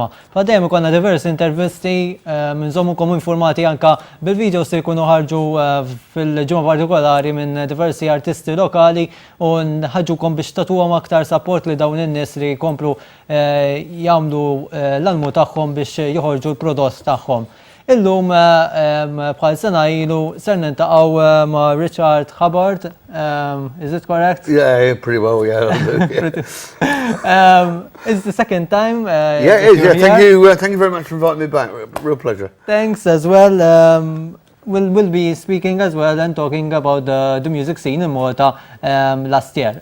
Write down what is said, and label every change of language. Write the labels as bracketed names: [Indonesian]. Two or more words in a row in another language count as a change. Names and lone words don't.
[Maltese] F'dejjem ikollna diversi intervisti nżommukom informati anke bil-videos li jkunu ħarġu fil-ġimgħa partikolari minn diversi artisti lokali u nħaġġukom biex tagħtuhom aktar support li dawn in-nies li jkomplu jagħmlu l-almu tagħhom biex joħorġu l-prodott tagħhom. Illum bħal sena ilu ser niltaqgħu ma' Richard Hubbard. [English] Is it correct? Yeah, pretty well, yeah. It's the second time. Yeah, it is. Yeah, thank you very much for inviting me back. Real pleasure. Thanks as well. We'll be speaking as well and talking about the music scene in Malta last year.